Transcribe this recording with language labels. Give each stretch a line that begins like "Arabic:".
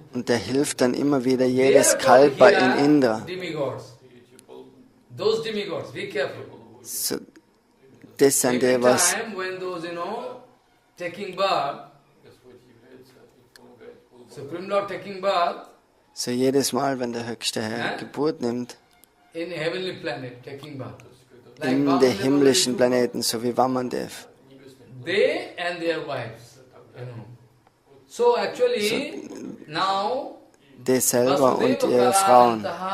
German: und der hilft dann immer wieder jedes Kalpa in Indra.
English: Demigods. Those demigods, be careful.
German: So, das sind die,
English: Every
German: was
English: time when those, taking birth, Supreme Lord taking birth,
German: so jedes Mal, wenn der höchste Herr Geburt nimmt,
English: in heavenly planet, taking birth.
German: in den himmlischen Planeten, so wie Vamandev.
English: They and their wives, So actually, now,
German: Die selber und ihre Frauen.